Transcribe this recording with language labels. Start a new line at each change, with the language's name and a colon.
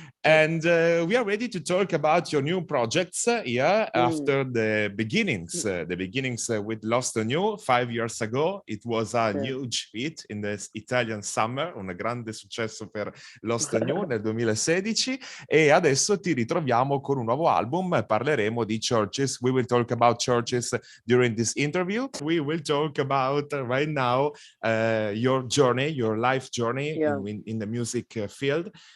English: And we are ready to talk about your new projects here after the beginnings with Lost on You 5 years ago. It was a huge hit in the Italian summer,
Italian: un grande successo per Lost on You nel 2016, e adesso ti ritroviamo con un nuovo album. Parleremo di churches.
English: We will talk about churches during this interview. We will talk about right now your journey, your life journey in the music field.